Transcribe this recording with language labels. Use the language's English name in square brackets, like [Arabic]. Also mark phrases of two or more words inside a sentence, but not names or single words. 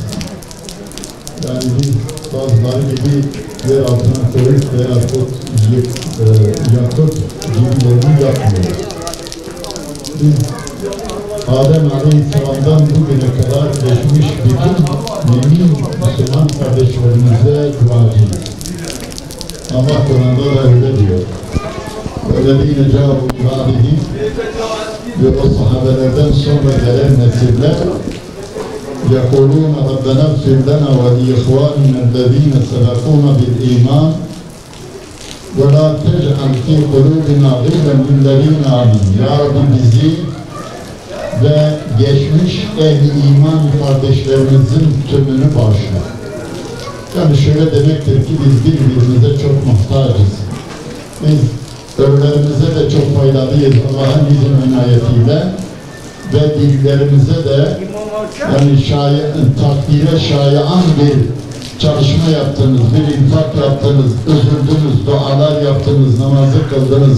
[Turkish] Yani biz bazıları gibi yer altına koyup veya yakıp gibilerini yapmıyoruz. Biz Adem Aleyhisselam'dan bugüne kadar geçmiş bütün mümin Müslüman kardeşlerimize duacıyız. Allah Kur'an'da da öyle diyor. [Arabic] وَالَّذ۪ينَ جَاءُوا بِبَعْدِهِمْ [Turkish] ve o sahabelerden sonra gelen nesiller [Arabic] يَقُولُونَ رَبَّنَا اغْفِرْ لَنَا وَلِإِخْوَانِنَا الَّذ۪ينَ سَبَقُونَا بِالْاِيمَانِ وَلَا تَجْعَلْ فِي قُلُوبِنَا غِلًّا لِلَّذ۪ينَ آمَنُوا [Turkish] Ya Rabbi bizi ve geçmiş ehli iman kardeşlerimizin tümünü bağışla. Yani şöyle demektir ki biz birbirimize çok muhtacız. Biz ölülerimize de çok faydalıyız Allah'ın izin inayetiyle ve dillerimize de yani takdire şayan bir çalışma yaptınız, bir infak yaptınız, üzüldünüz, dualar yaptınız, namazı kıldınız.